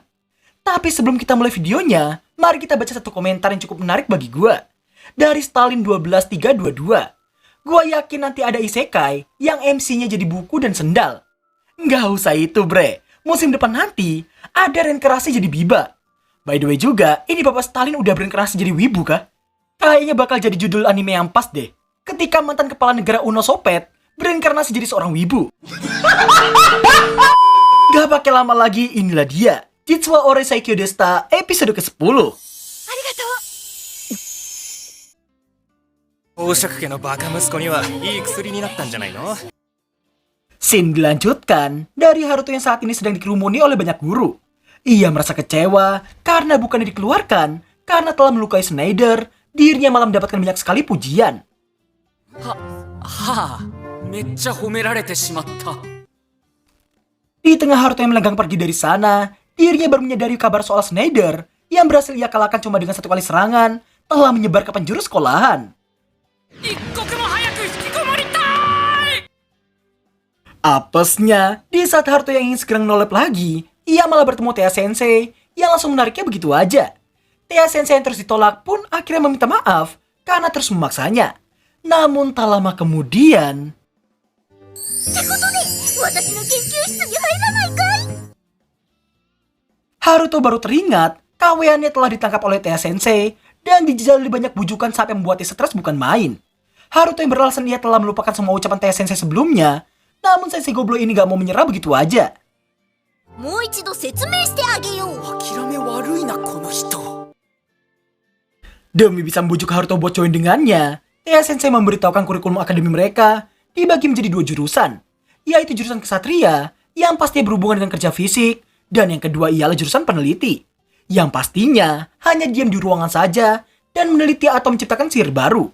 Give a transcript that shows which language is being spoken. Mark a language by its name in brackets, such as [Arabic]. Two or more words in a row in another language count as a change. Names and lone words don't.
[Indonesian] Tapi sebelum kita mulai videonya, mari kita baca satu komentar yang cukup menarik bagi gua. Dari Stalin 12322. Gua yakin nanti ada isekai yang MC-nya jadi buku dan sendal. Nggak usah itu bre, musim depan nanti ada reinkarnasi jadi Biba. [English] By the way [Indonesian] juga, ini Bapak Stalin udah berinkarnasi jadi wibu kah? Kayaknya bakal jadi judul anime yang pas deh. Ketika mantan kepala negara Uno Sopet berinkarnasi jadi seorang wibu. Gak pakai lama lagi, inilah dia. Jitsuwa Ore Saikyo Desta episode ke-10. Arigatou. [Japanese] 宝釈家のバカ息子にはいい薬になったんじゃないの? [Indonesian] Scene dilanjutkan dari Haruto yang saat ini sedang dikerumuni oleh banyak guru. Ia merasa kecewa karena bukannya dikeluarkan karena telah melukai Schneider. Dirinya malah mendapatkan banyak sekali pujian. [Japanese] めっちゃ褒められてしまった。 [Indonesian] Di tengah Haruto yang melenggang pergi dari sana, dirinya baru menyadari kabar soal Schneider yang berhasil ia kalahkan cuma dengan satu kali serangan telah menyebar ke penjuru sekolahan. [Japanese] 一刻も早く引きこもりたい。 [Indonesian] Apesnya, di saat Haruto yang ingin segera menolep lagi, ia malah bertemu Tea Sensei yang langsung menariknya begitu aja. Tea Sensei yang terus ditolak pun akhirnya meminta maaf karena terus memaksanya. Namun tak lama kemudian... [Japanese] ってことで、私の研究室に入らないかい? [Indonesian] Haruto baru teringat kaweannya telah ditangkap oleh Tea Sensei dan dijajali banyak bujukan sampai membuatnya stres bukan main. Haruto yang beralasan ia telah melupakan semua ucapan Tea Sensei sebelumnya, namun Sensei Goblo ini gak mau menyerah begitu aja. [Japanese] もう一度説明してあげよう。諦め悪いなこの人。 [Indonesian] Demi bisa membujuk Haruto buat join dengannya, Tea Sensei memberitahukan kurikulum akademi mereka dibagi menjadi dua jurusan, yaitu jurusan kesatria yang pasti berhubungan dengan kerja fisik, dan yang kedua ialah jurusan peneliti, yang pastinya hanya diam di ruangan saja dan meneliti atau menciptakan sihir baru.